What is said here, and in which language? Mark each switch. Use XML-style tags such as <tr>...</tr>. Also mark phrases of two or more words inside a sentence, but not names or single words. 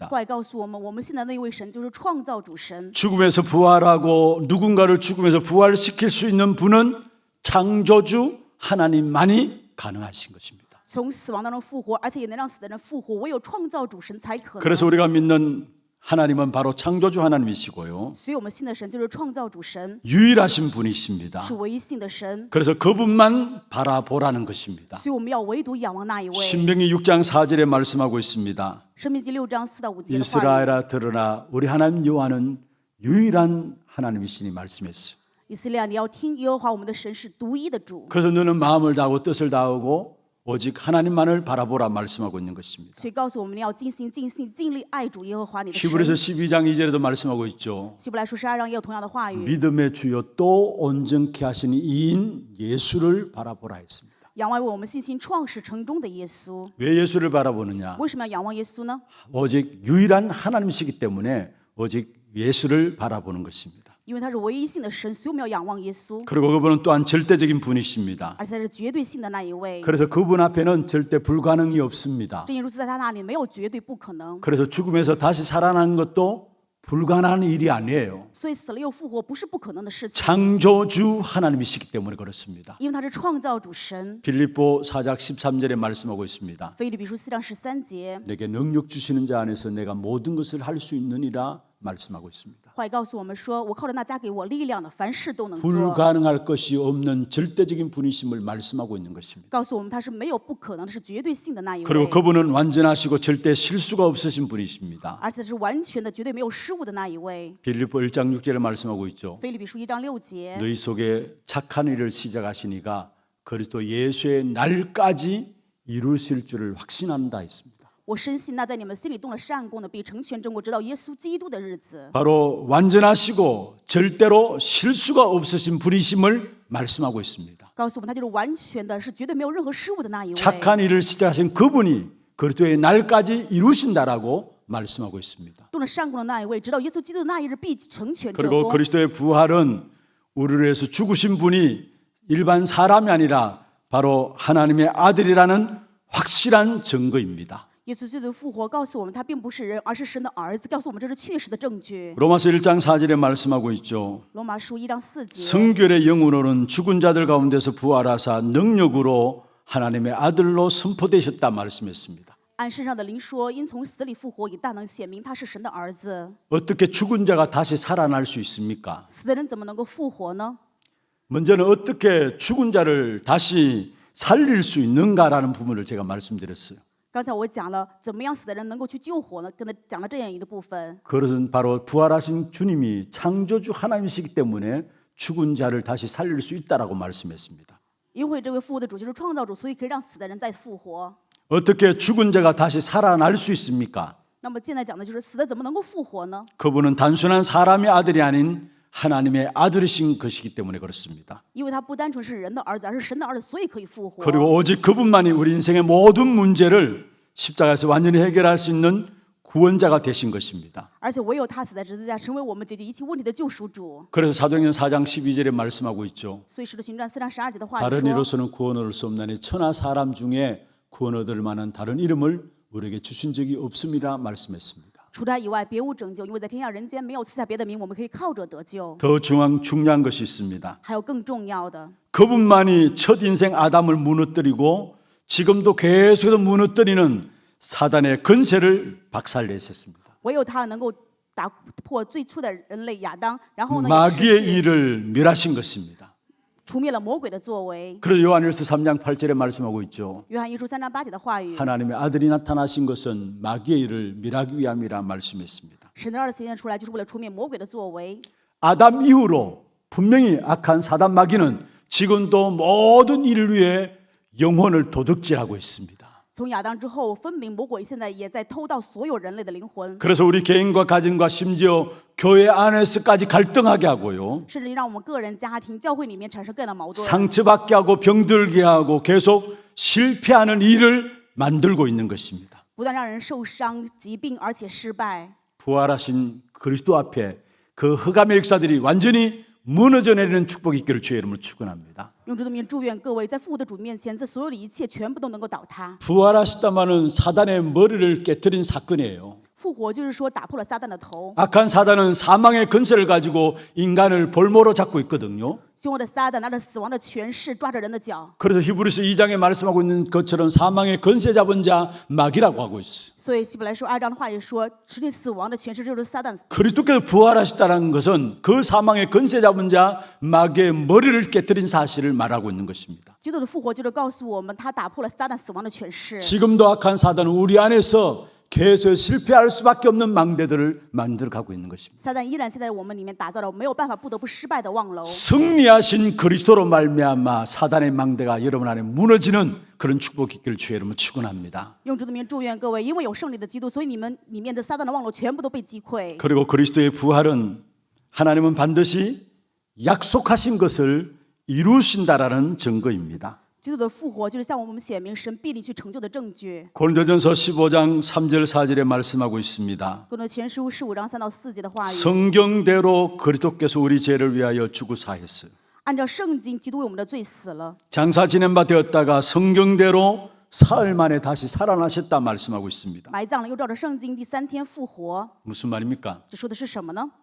<zh>后来告诉我们，我们信的那一位神就是创造主神。</zh> <ko>죽음에서 부활하고 누군가를 죽음에서 부활시킬 수 있는 분은 창조주 하나님만이 가능하신 것입니다.</ko> <zh>从死亡当中复活，而且也能让死的人复活，唯有创造主神才可能。</zh> <ko>그래서 우리가 믿는 하나님은 바로 창조주 하나님이시고요.</ko> <zh>所以我们信的神就是创造主神，</zh> <ko>유일하신 분이십니다.</ko> <zh>是唯一信的神。</zh> <ko>그래서 그분만 바라보라는 것입니다.</ko> <zh>所以我们要唯独仰望那一位。</zh> <ko>신명기 6장 4절에 말씀하고 있습니다.</ko> <zh>申命记6章4到5节的话语。</zh> <ko>이스라엘아 들으라 우리 하나님 여호와는 유일한 하나님이시니 말씀했어요.</ko> <zh>以色列，你要听耶和华我们的神是独一的主。</zh> <ko>그래서 너는 마음을 다하고 뜻을 다하고 오직 하나님만을 바라보라 말씀하고 있는 것입니다.</ko> <zh>所以告诉我们，你要尽心、尽性、尽力爱主耶和华你的神。</zh> <ko>히브리서 12장 2절에도 말씀하고 있죠.</ko> <zh>希伯来书12章也有同样的话语。</zh> <ko>믿음의 주요 또 온전케 하시는 이인 예수를 바라보라 했습니다.</ko> <zh>仰望为我们信心创始成终的耶稣。</zh> <ko>왜 예수를 바라보느냐?</ko> <zh>为什么要仰望耶稣呢？</zh> <ko>오직 유일한 하나님이시기 때문에 오직 예수를 바라보는 것입니다.</ko> <zh>因为他是唯一性的神，所以我们要仰望耶稣，</zh> <ko>그리고 그분은 또한 절대적인 분이십니다.</ko> <zh>而且他是绝对性的那一位。</zh> <ko>그래서 그분 앞에는 절대 불가능이 없습니다.</ko> <zh>正因如此，在他那里没有绝对不可能。</zh> <ko>그래서 죽음에서 다시 살아난 것도 불가능한 일이 아니에요.</ko> <zh>所以死了又复活不是不可能的事情，</zh> <ko>창조주 하나님이시기 때문에 그렇습니다.</ko> <zh>因为他是创造主神。</zh> <ko>빌립보 4장 13절에 말씀하고 있습니다.</ko> <zh>腓立比书4章13节，</zh> <ko>내게 능력 주시는 자 안에서 내가 모든 것을 할 수 있느니라 말씀하고 있습니다.</ko> <zh>后来告诉我们说，我靠着那加给我力量的，凡事都能做。</zh> <ko>불가능할 것이 없는 절대적인 분이심을 말씀하고 있는 것입니다.</ko> <zh>告诉我们他是没有不可能的，是绝对性的那一</zh> <ko>그리고</ko> <zh>位，</zh> <ko>그분은 완전하시고 절대 실수가 없으신 분이십니다.</ko> <zh>而且是完全的、绝对没有失误的那一位。</zh> <ko>빌립보 1장 6절에 말씀하고 있죠.</ko> <zh>腓立比书1章6节，</zh> <ko>너희 속에 착한 일을 시작하시니가 그리스도 예수의 날까지 이루실 줄을 확신한다 했습니다.</ko> <zh>我深信那在你们心里动了善功的，必成全整果，直到耶稣基督的日子。</zh> <ko>바로 완전하시고 절대로 실수가 없으신 분이심을 말씀하고 있습니다.</ko> <zh>告诉我们，他就是完全的，是绝对没有任何失误的那一位。</zh> <ko>착한 일을 시작하신 그분이 그리스도의 날까지 이루신다라고 말씀하고 있습니다.</ko> <zh>动了善功的那一位，直到耶稣基督的那一日，必成全这</zh> <ko>그리고</ko> <zh>功。</zh> <ko>그리스도의 부활은 우리를 위해서 죽으신 분이 일반 사람이 아니라 바로 하나님의 아들이라는 확실한 증거입니다.</ko> <zh>耶稣基督的复活告诉我们，他并不是人，而是神的儿子，告诉我们这是确实的证据。</zh> <ko>로마서 1장 4절에 말씀하고 있죠.</ko> <zh>罗马书1章4节，</zh> <ko>성결의 영으로는 죽은 자들 가운데서 부활하사 능력으로 하나님의 아들로 선포되셨다 말씀했습니다.</ko> <zh>按身上的灵说，因从死里复活，以大能显明他是神的儿子。</zh> <ko>어떻게 죽은 자가 다시 살아날 수 있습니까?</ko> <zh>死的人怎么能够复活呢？</zh> <ko>먼저는 어떻게 죽은 자를 다시 살릴 수 있는가라는 부분을 제가 말씀드렸어요.</ko> <zh>刚才我讲了，怎么样死的人能够去救活呢？跟他讲了这样一个部分。</zh> <ko>그것은 바로 부활하신 주님이 창조주 하나님이시기 때문에 죽은 자를 다시 살릴 수 있다라고 말씀했습니다.</ko> <zh>因为这位复活的主就是创造主，所以可以让死的人再复活。</zh> <ko>어떻게 죽은 자가 다시 살아날 수 있습니까?</ko> <zh>那么现在讲的就是死的怎么能够复活呢？</zh> <ko>그분은 단순한 사람의 아들이 아닌 하나님의 아들이신 것이기 때문에 그렇습니다.</ko> <zh>因为他不单纯是人的儿子，而是神的儿子，所以可以复活。</zh> <ko>그리고 오직 그분만이 우리 인생의 모든 문제를 십자가에서 완전히 해결할 수 있는 구원자가 되신 것입니다.</ko> <zh>而且唯有他死在十字架，成为我们解决一切问题的救赎主。</zh> <ko>그래서 사도행전 4장 12절에 말씀하고 있죠.</ko> <zh>所以使徒行传4章12节的话语</zh> <ko>다른</ko> <zh>说，</zh> <ko>이로서는 구원 얻을 수 없나니 천하 사람 중에 구원 얻을 만한 다른 이름을 우리에게 주신 적이 없음이라 말씀했습니다.</ko> <zh>除他以外别无拯救，因为在天下人间没有赐下别的名，我们可以靠着得救。</zh> <ko>더 중요한 것이 있습니다.</ko> <zh>还有更重要的，</zh> <ko>그분만이 첫 인생 아담을 무너뜨리고 지금도 계속해서 무너뜨리는 사단의 건세를 박살내셨습니다.</ko> <zh>唯有他能够打破最初的人类亚当，然后呢，也</zh> <ko>마귀의</ko> <zh>持续</zh> <ko>일을 멸하신 것입니다.</ko> <zh>除灭了魔鬼的作为。</zh> <ko>그래서 요한일서 3장 8절에 말씀하고 있죠.</ko> <zh>约翰一书3章8节的话语，</zh> <ko>하나님의 아들이 나타나신 것은 마귀의 일을 멸하기 위함이라 말씀했습니다.</ko> <zh>神的儿子显现出来，就是为了除灭魔鬼的作为。</zh> <ko>아담 이후로 분명히 악한 사단 마귀는 지금도 모든 일을 위해 영혼을 도둑질하고 있습니다.</ko> <zh>从亚当之后，分明魔鬼现在也在偷盗所有人类的灵魂，</zh> <ko>그래서 우리 개인과 가정과 심지어 교회 안에서까지 갈등하게 하고요.</ko> <zh>甚至让我们个人、家庭、教会里面产生各样的矛盾，</zh> <ko>상처받게 하고 병들게 하고 계속 실패하는 일을 만들고 있는 것입니다.</ko> <zh>不但让人受伤、疾病，而且失败。</zh> <ko>부활하신 그리스도 앞에 그 흑암의 역사들이 완전히 무너져 내리는 축복이 있기를 주의 이름으로 축원합니다.</ko> <zh>用主的名祝愿各位在复活的主面前，这所有的一切全部都能够倒塌。</zh> <ko>부활하시다마는 사단의 머리를 깨뜨린 사건이에요.</ko> <zh>复活就是说打破了撒旦的头，</zh> <ko>악한 사단은 사망의 근세를 가지고 인간을 볼모로 잡고 있거든요.</ko> <zh>凶恶的撒旦拿着死亡的权势抓着人的脚。</zh> <ko>그래서 히브리서 2장에 말씀하고 있는 것처럼 사망의 근세 잡은 자 마귀라고 하고 있어요.</ko> <zh>所以希伯来书2章的话也说，实际死亡的权势就是撒旦。</zh> <ko>그리스도께서 부활하셨다는 것은 그 사망의 근세 잡은 자 마귀의 머리를 깨뜨린 사실을 말하고 있는 것입니다.</ko> <zh>基督的复活就是告诉我们，他打破了撒旦死亡的权势。</zh> <ko>지금도 악한 사단은 우리 안에서 계속 실패할 수밖에 없는 망대들을 만들어가고 있는 것입니다.</ko> <zh>撒旦依然现在我们里面打造了没有办法不得不失败的望楼。</zh> <ko>승리하신 그리스도로 말미암아 사단의 망대가 여러분 안에 무너지는 그런 축복이 있기를 주의 이름으로 축원합니다.</ko> <zh>用主的名祝愿各位，因为有胜利的基督，所以你们里面的撒旦的望楼全部都被击溃。</zh> <ko>그리고 그리스도의 부활은 하나님은 반드시 약속하신 것을 이루신다라는 증거입니다.</ko> <zh>基督的复活就是向我们显明神必定去成就的证据。</zh> <ko>고린도전서 15장 3절 4절에 말씀하고 있습니다.</ko> <zh>哥林多前书15章3到4节的话语，</zh> <ko>성경대로 그리스도께서 우리 죄를 위하여 죽으사했어요.</ko> <zh>按照圣经，基督为我们的罪死了，</zh> <ko>장사 지낸 바 되었다가 성경대로 사흘 만에 다시 살아나셨다 말씀하고 있습니다.</ko> <zh>埋葬了，又照着圣经第3天复活。</zh> <ko>무슨 말입니까?</ko> <zh>这说的是什么呢？</zh>